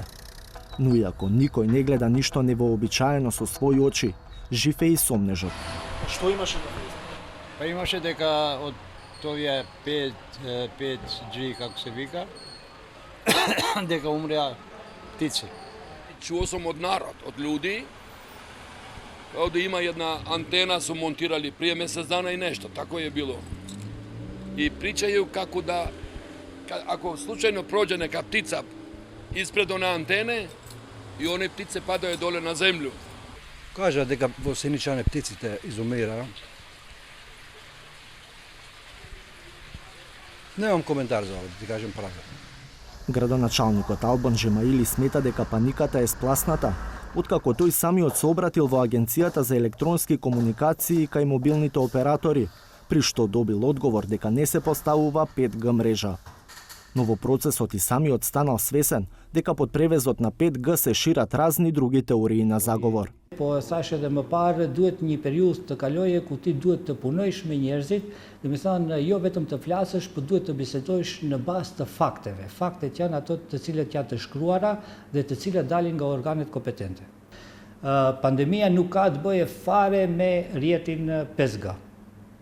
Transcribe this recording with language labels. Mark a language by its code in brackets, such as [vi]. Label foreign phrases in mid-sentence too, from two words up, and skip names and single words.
[mk] Но иако никој не гледа ништо невообичаено со своји очи, жив е и сомнежот. Што имаше на Па имаше дека од овие 5G, како се вика, дека умреа птици. [bs] Чуo sam od narod, od ljudi, ovdje ima jedna antena su montirali prije mjesec dana i nešto, tako je bilo. I pričaju kako da, ako slučajno prođe neka ptica ispred one antene i one ptice padaju dole na zemlju. [mk] Кажа дека во Сеничане птиците изумира. Немам коментар за ова, да ти кажем правилно. Градоначалникот Албан Жемаили смета дека паниката е спласната, откако тој самиот се обратил во Агенцијата за електронски комуникации кај мобилните оператори, при што добил одговор дека не се поставува 5G мрежа. Но во процесот и самиот станал свесен дека под превезот на 5G се шират разни други теории на заговор. [sq] Po thashë edhe më parë duhet një periudhë të kaloje ku ti duhet të punojsh me njerëzit, dhe me thënë jo vetëm të flasësh, por duhet të bisedosh në bazë të fakteve. Faktet janë ato të cilat janë të shkruara dhe të cilat dalin nga organet kompetente. Pandemia nuk ka të bëje fare me rrjetin 5G.